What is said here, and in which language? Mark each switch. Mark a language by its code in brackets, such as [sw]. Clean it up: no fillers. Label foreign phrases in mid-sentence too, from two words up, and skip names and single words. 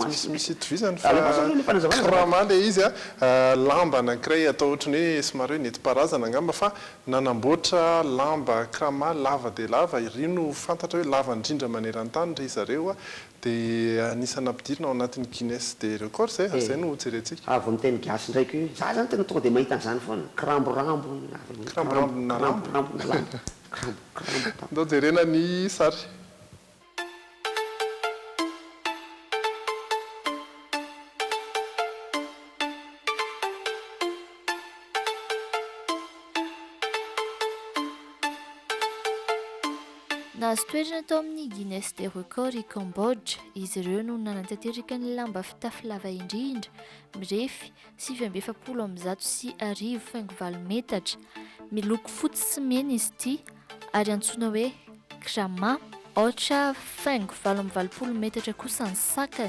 [mg] misy itovizany fa krama le izy lamba anankiray atao ohatrany hoe somary hoe nentim-paharazana angamba fa nanamboatra lamba krama lava dia lava iry no fantatra hoe lava indrindra maneran-tany re zareo dia anisany ampidirina ao anatin'ny Guinness des records zay no jerentsika avy amin'ny teny gasy ndraiky hoe za zany tena tonga dia mahita an'izany foana kramborambo na lamba ndao jerena ny sary. Nahazo toerana tao amin'ny Guinness des records i Cambodge izy ireo no nanantanteraka ny lamba fitafy lava indrindra mirefy 7,7 metatra miloko fotsy sy mena izy ity ary antsoina hoe krama ohatra 5,20 metatra kosa ny sakany.